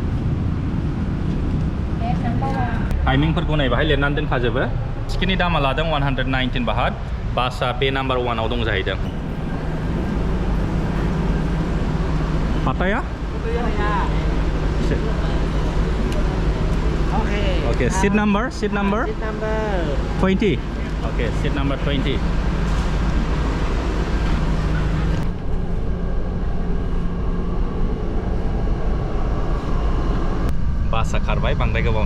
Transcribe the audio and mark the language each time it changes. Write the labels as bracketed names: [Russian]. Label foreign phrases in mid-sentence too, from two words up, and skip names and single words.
[Bodo] टाइमिंफोरखौ नै बाहाय लिरनानै दोनखाजोबो टिकेटनि दामा लादों 119 baht बासआ बे नाम्बार 1 आव दं जाहैदों पात्या [English] Okay, seat number 20. Okay, seat number 20. [Bodo] Basa खारबाय बांद्राय गोबाव